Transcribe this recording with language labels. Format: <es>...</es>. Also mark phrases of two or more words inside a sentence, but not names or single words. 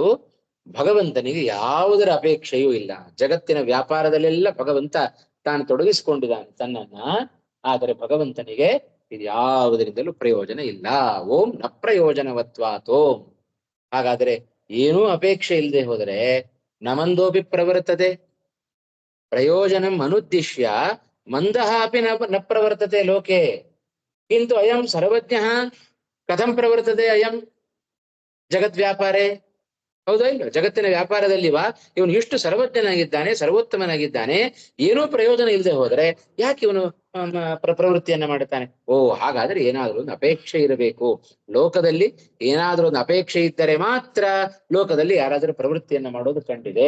<kn>ಭಗವಂತನಿಗೆ ಯಾವುದರ ಅಪೇಕ್ಷೆಯೂ ಇಲ್ಲ. ಜಗತ್ತಿನ ವ್ಯಾಪಾರದಲ್ಲೆಲ್ಲ ಭಗವಂತ ತಾನು ತೊಡಗಿಸಿಕೊಂಡಿದ್ದಾನೆ ತನ್ನನ್ನ. ಆದರೆ ಭಗವಂತನಿಗೆ ಇದು ಯಾವುದರಿಂದಲೂ ಪ್ರಯೋಜನ ಇಲ್ಲ.</kn> <sa>ಓಂ ನ ಪ್ರಯೋಜನವತ್ವಾತೋಮ್.</sa> <kn>ಹಾಗಾದ್ರೆ ಏನೂ ಅಪೇಕ್ಷೆ ಇಲ್ಲದೆ ಹೋದರೆ</kn> <sa>ನಮಂದೋಪಿ ಪ್ರವರ್ತತೆ ಪ್ರಯೋಜನಂ ಅನುದ್ದಿಶ್ಯ ಮಂದಃ ಅಪಿ ನ ಪ್ರವರ್ತತೆ ಲೋಕೆ ಕಿಂತು ಅಯಂ ಸರ್ವಜ್ಞ ಕಥಂ ಪ್ರವರ್ತತೆ ಅಯಂ ಜಗದ್ವ್ಯಾಪಾರೇ.</sa> <kn>ಹೌದಾ ಇಲ್ಲ? ಜಗತ್ತಿನ ವ್ಯಾಪಾರದಲ್ಲಿವಾ ಇವನು ಇಷ್ಟು ಸರ್ವಜ್ಞನಾಗಿದ್ದಾನೆ, ಸರ್ವೋತ್ತಮನಾಗಿದ್ದಾನೆ, ಏನೂ ಪ್ರಯೋಜನ ಇಲ್ಲದೆ ಹೋದರೆ ಯಾಕೆ ಇವನು ಪ್ರವೃತ್ತಿಯನ್ನ ಮಾಡುತ್ತಾನೆ? ಓ, ಹಾಗಾದ್ರೆ ಏನಾದ್ರೂ ಒಂದು ಅಪೇಕ್ಷೆ ಇರಬೇಕು. ಲೋಕದಲ್ಲಿ ಏನಾದ್ರೂ ಒಂದು ಅಪೇಕ್ಷೆ ಇದ್ದರೆ ಮಾತ್ರ ಲೋಕದಲ್ಲಿ ಯಾರಾದ್ರೂ ಪ್ರವೃತ್ತಿಯನ್ನ ಮಾಡೋದು ಕಂಡಿದೆ.</kn>